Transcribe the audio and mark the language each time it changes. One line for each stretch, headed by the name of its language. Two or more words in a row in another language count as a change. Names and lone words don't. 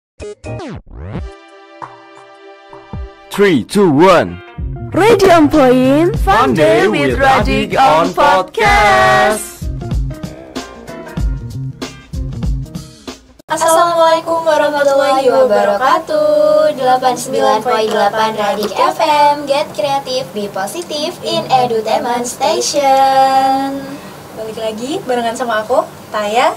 English: 3, 2, 1. Ready on Point, Fun Day with Radik on Podcast.
Arabic: السلام عليكم ورحمة الله وبركاته.
English: 89.8 Radik FM, Get Creative, Be Positive in Edutainment Station.
Indonesian: Balik lagi barengan sama aku, Taya,